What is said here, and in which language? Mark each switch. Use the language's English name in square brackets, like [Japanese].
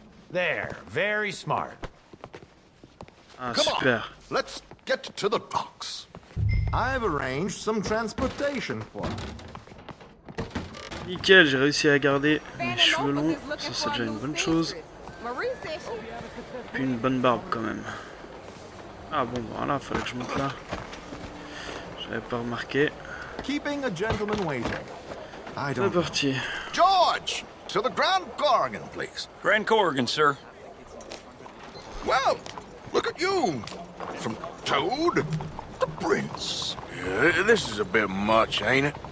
[English] There, very smart. Come on, let's get to the docks. I've arranged some transportation for you. [French] Nickel, j'ai réussi à garder mes cheveux longs, ça c'est déjà une bonne chose. Puis une bonne barbe quand même. Ah bon, voilà, fallait que je monte là. J'avais pas remarqué. [English] Keeping a gentleman waiting. [French] C'est parti. [English] George, to the Grand Corrigan, please. Grand Corrigan, sir. Well, look at you. From Toad to Prince. Yeah, this is a bit much, ain't it?